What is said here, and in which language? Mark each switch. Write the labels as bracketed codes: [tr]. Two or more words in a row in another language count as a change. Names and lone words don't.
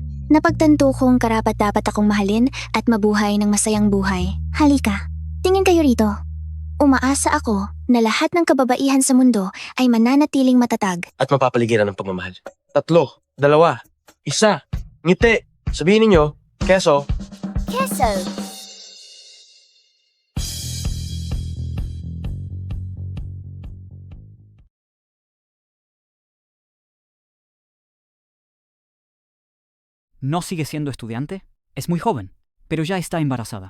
[tl] Napagtanto kong karapat-dapat akong mahalin at mabuhay ng masayang buhay. Halika, tingin kayo rito. Umaasa ako na lahat ng kababaihan sa mundo ay mananatiling matatag. At mapapaligiran ng pagmamahal. 3, 2, 1, ngiti. Sabihin ninyo, keso. Keso. [es] ¿No sigue siendo estudiante? Es muy joven, pero ya está embarazada.